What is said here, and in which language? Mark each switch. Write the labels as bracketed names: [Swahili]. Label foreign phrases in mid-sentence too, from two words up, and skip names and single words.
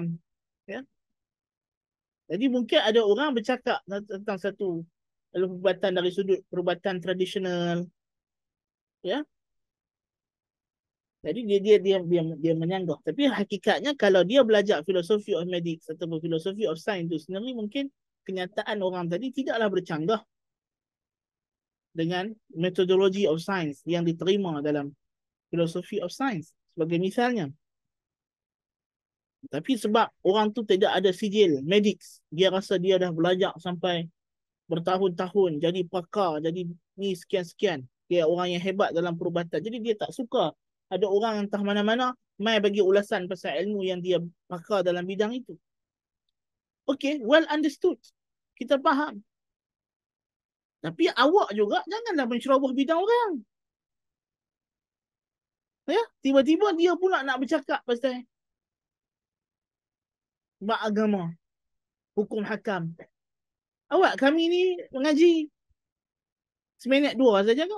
[Malay] Ya? Jadi mungkin ada orang bercakap tentang satu perubatan dari sudut perubatan tradisional. Ya? Jadi dia menyanggah. Tapi hakikatnya kalau dia belajar [English] filosofi of medics [Malay] atau [English] filosofi of science [Malay] itu sendiri, mungkin kenyataan orang tadi tidaklah bercanggah dengan [English] metodologi of science [Malay] yang diterima dalam [English] filosofi of science. [Malay] Sebagai misalnya. Tapi sebab orang tu tidak ada sijil medics, dia rasa dia dah belajar sampai bertahun-tahun, jadi pakar, jadi ni sekian-sekian. Dia orang yang hebat dalam perubatan. Jadi dia tak suka ada orang entah mana-mana mai bagi ulasan pasal ilmu yang dia pakar dalam bidang itu. [English] Okay, well understood. [Malay] Kita faham. Tapi awak juga janganlah menceroboh bidang orang. Ya, tiba-tiba dia pula nak bercakap pasal bab agama, hukum hakam. Awak kami ni mengaji seminit 2 saja ke?